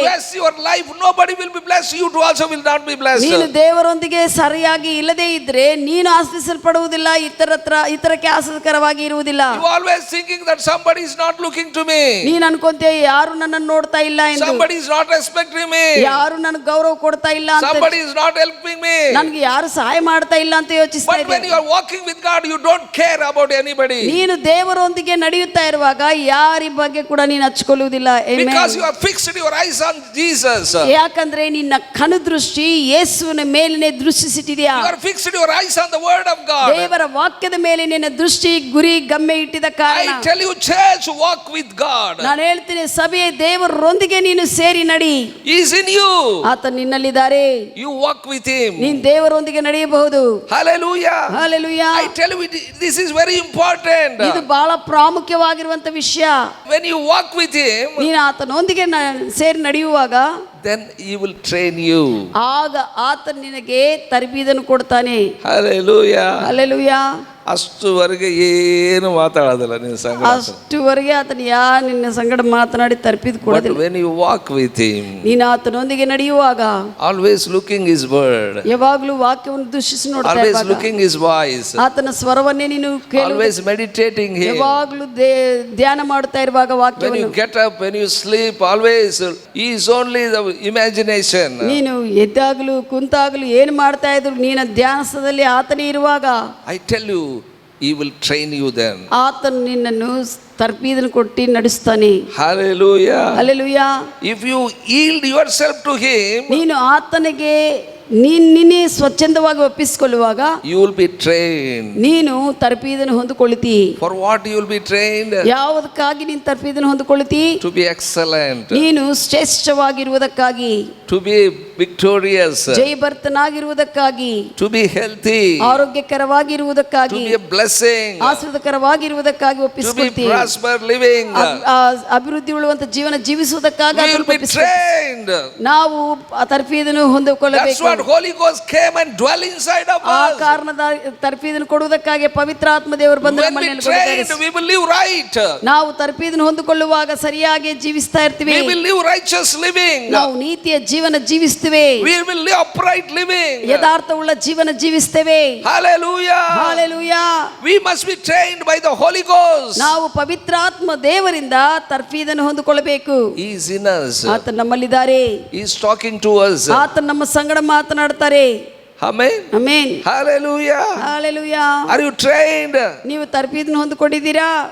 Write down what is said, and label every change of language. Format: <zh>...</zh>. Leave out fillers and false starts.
<en>If you waste your life, nobody will be blessed. You too also will not be blessed.</en> <kn>ನೀನು ದೇವರೊಂದಿಗೆ ಸರಿಯಾಗಿ ಇಲ್ಲದೆ ಇದ್ರೆ ನೀನು ಆಶೀರ್ವದಿಸಲ್ಪಡುವುದಿಲ್ಲ, ಇತರಕ್ಕೆ ಆಶೀರ್ವಾದಕರವಾಗಿ ಇರುವುದಿಲ್ಲ.</kn> <en>You always thinking that somebody is not looking to me.</en> <kn>ನೀನು ಅನ್ಕೊಂತೀಯ ಯಾರು ನನ್ನನ್ನು ನೋಡ್ತಾ ಇಲ್ಲ ಎಂದು.</kn> <en>Somebody is not respecting me.</en> <kn>ಯಾರು ನನಗೆ ಗೌರವ ಕೊಡ್ತಾ ಇಲ್ಲ ಅಂತ.</kn> <en>Somebody is not helping me.</en> <kn>ನನಗೆ ಯಾರು ಸಹಾಯ ಮಾಡ್ತಾ ಇಲ್ಲ ಅಂತ ಯೋಚಿಸ್ತಾ</kn> <en>But when</en> <kn>ಇದ್ದೆ.</kn> <en>you are walking with God, you don't care about anybody.</en> <kn>ನೀನು ದೇವರೊಂದಿಗೆ ನಡೆಯುತ್ತಾ ಇರುವಾಗ ಯಾರಿ ಬಗ್ಗೆ ಕೂಡ ನೀನು ಹಚ್ಕೊಳ್ಳುವುದಿಲ್ಲ.</kn> <en>Because you have fixed your eyes on Jesus.</en> <kn>ಯಾಕಂದ್ರೆ ನಿನ್ನ ಕಣ್ಣು ದೃಷ್ಟಿ ಯೇಸುವಿನ ಮೇಲಿನ ದೃಷ್ಟಿಸಿಟ್ಟಿದ್ಯಾ.</kn> <en>You are fixed your eyes on the word of God.</en> <kn>ದೇವರ ವಾಕ್ಯದ ಮೇಲೆ ನಿನ್ನ ದೃಷ್ಟಿ ಗುರಿ ಗಮ್ಯ ಇಟ್ಟಿದ ಕಾರಣ.</kn> <en>I tell you, church, walk with God.</en> <kn>ನಾನು ಹೇಳ್ತೀನಿ ಸಭೆ ದೇವರೊಂದಿಗೆ ನೀನು ಸೇರಿ ನಡಿ.</kn> <en>He is in you.</en> <kn>ಆತ ನಿನ್ನಲ್ಲಿದ್ದಾರೆ.</kn> <en>You walk with Him.</en> <kn>ನೀನು ದೇವರೊಂದಿಗೆ ನಡೆಯಬಹುದು.</kn> <en>Hallelujah.</en> <kn>Hallelujah.</kn> <en>I tell you, this is very important.</en> <kn>ಇದು ಬಹಳ ಪ್ರಾಮುಖ್ಯವಾಗಿರುವಂತ ವಿಷಯ.</kn> <en>When you walk with Him,</en> <kn>ನೀನು ಆತನೊಂದಿಗೆ ಸೇರಿ ನಡೆಯುವಾಗ</kn> <en>then He will train you.</en> <kn>ಆಗ ಆತ ನಿನಗೆ ತರಬೇತಿಯನ್ನು ಕೊಡ್ತಾನೆ.</kn> <en>Hallelujah.</en> <kn>ಹಲ್ಲೆಲೂಯಾ. ಅಷ್ಟುವರೆಗೆ ಏನು ಮಾತಾಡೋದಿಲ್ಲ ನಿನ್ನ ಸಂಗಡ. ಅಷ್ಟುವರೆಗೆ ಆತನ ನಿನ್ನ ಸಂಗಡ ಮಾತನಾಡಿ ತರಬೇತಿ ಕೊಡೋದಿಲ್ಲ.</kn> <en>When you walk with Him,</en> <kn>ನೀನು ಆತನೊಂದಿಗೆ ನಡೆಯುವಾಗ</kn> <en>always looking His word,</en> <kn>ಯಾವಾಗಲೂ ವಾಕ್ಯವನ್ನು ದೃಷ್ಟಿಸಿ ನೋಡ್ತಾ</kn> <en>always</en> <kn>ಇರುವಾಗ</kn> <en>looking His voice,</en> <kn>ಆತನ ಸ್ವರವನ್ನೇ ನೀನು</kn> <en>always meditating Him.</en> <kn>ಯಾವಾಗಲೂ ಧ್ಯಾನ ಮಾಡ್ತಾ ಇರುವಾಗ</kn> <en>When</en> <kn>ವಾಕ್ಯವನ್ನು.</kn> <en>you get up, when you sleep, always He is only the imagination.</en> <kn>ನೀನು ಎದ್ದಾಗಲೂ ಕುಂತಾಗಲೂ ಏನು ಮಾಡ್ತಾ ಇದ್ರು ನೀನು ಧ್ಯಾನದಲ್ಲಿ ಆತನೇ ಇರುವಾಗ</kn> <en>I tell you, He will train you then.</en> <kn>ಆತನು ನಿನ್ನನ್ನು ತರಬೇತಿಯನ್ನು ಕೊಟ್ಟು ನಡೆಸ್ತಾನೆ.</kn> <en>Hallelujah.</en> <kn>Hallelujah.</kn> <en>If you yield yourself to Him,</en> <kn>ನೀನು ಆತನಿಗೆ ನಿನ್ನೆ ಸ್ವಚ್ಛಂದವಾಗಿ ಒಪ್ಪಿಸಿಕೊಳ್ಳುವಾಗ</kn> <en>you will be trained.</en> <kn>ನೀನು ತರಪೀದನ್ನು ಹೊಂದಿಕೊಳ್ಳುತ್ತಿ.</kn> <en>For what you will be trained?</en> <kn>ಯಾವುದಕ್ಕಾಗಿ ನೀನು ತರಪೀದನ್ನು ಹೊಂದಿಕೊಳ್ಳುತ್ತಿ?</kn> <en>To be excellent,</en> <kn>ನೀನು ಶ್ರೇಷ್ಠವಾಗಿರುವುದಕ್ಕಾಗಿ,</kn> <en>to be victorious,</en> <kn>ಜಯಭರ್ತನಾಗಿರುವುದಕ್ಕಾಗಿ,</kn> <en>to be healthy,</en> <kn>ಆರೋಗ್ಯಕರವಾಗಿರುವುದಕ್ಕಾಗಿ,</kn> <en>to be a blessing,</en> <kn>ಆಶೀರ್ವಾದಕರವಾಗಿರುವುದಕ್ಕಾಗಿ</kn> <en>to be</en> <kn>ಒಪ್ಪಿಸಿಕೊಳ್ತಿ.</kn> <en>prosper living.</en> <kn>ಅಭಿವೃದ್ಧಿ ಉಳ್ಳುವಂತ ಜೀವನ ಜೀವಿಸುವುದಕ್ಕಾಗಿ</kn> <en>We will be trained.</en> <kn>ನಾವು ಆ ತರಪೀದನ್ನು</kn> <en>That's</en> <kn>ಹೊಂದಿಕೊಳ್ಳಬೇಕು.</kn> <en>what Holy Ghost came and dwell inside of</en> <kn>ಆ</kn> <en>us.</en> <kn>ಕಾರಣದ ತರಪೀದನ್ನು ಕೊಡುವುದಕ್ಕಾಗಿ ಪವಿತ್ರಾತ್ಮ ದೇವರು ಬಂದು</kn> <en>When we</en> <kn>ನಮ್ಮನ್ನು</kn> <en>trained, we will live right.</en> <kn>ನಾವು ತರಪೀದನ್ನು ಹೊಂದಿಕೊಳ್ಳುವಾಗ ಸರಿಯಾಗಿ ಜೀವಿಸ್ತಾ ಇರ್ತೀವಿ.</kn> <en>We will live righteous living.</en> <kn>ನಾವು ನೀತಿಯ ಜೀವನ ಜೀವಿಸ್ತೇವೆ.</kn> <en>We will live upright living.</en> <kn>ಯಥಾರ್ಥವುಳ್ಳ ಜೀವನ ಜೀವಿಸ್ತೇವೆ.</kn> <en>Hallelujah.</en> <kn>Hallelujah.</kn> <en>We must be trained by the Holy Ghost.</en> <kn>ನಾವು ಪವಿತ್ರಾತ್ಮ ದೇವರಿಂದ ತರ್ಫೀದನ್ನು ಹೊಂದಿಕೊಳ್ಳಬೇಕು.</kn> <en>He is in us.</en> <kn>ಆತ ನಮ್ಮಲ್ಲಿದ್ದಾರೆ.</kn> <en>He is talking to us.</en> <kn>ಆತ ನಮ್ಮ ಸಂಗಡ ಮಾತನಾಡ್ತಾರೆ.</kn> <en>Amen.</en> <kn>Amen.</kn> <en>Hallelujah.</en> <kn>Hallelujah.</kn> <en>Are you trained?</en> <kn>ನೀವು ತರ್ಫೀದನ್ನು ಹೊಂದಿಕೊಂಡಿದ್ದೀರಾ?</kn>